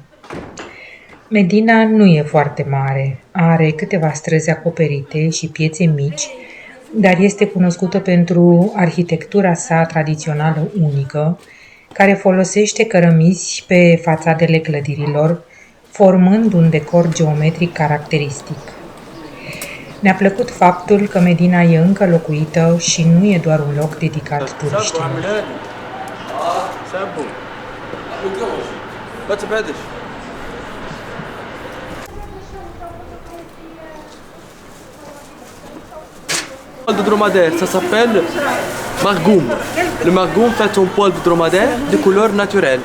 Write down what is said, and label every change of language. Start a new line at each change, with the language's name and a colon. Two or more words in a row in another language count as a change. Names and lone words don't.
Romanian: Medina nu e foarte mare, are câteva străzi acoperite și piețe mici, dar este cunoscută pentru arhitectura sa tradițională unică, care folosește cărămizi pe fațadele clădirilor, formând un decor geometric caracteristic. Ne-a plăcut faptul că Medina e încă locuită și nu e doar un loc dedicat turiștilor.
French: De dromadaire, ça s'appelle margoum. Le margoum fait un poil de dromadaire de couleur naturelle.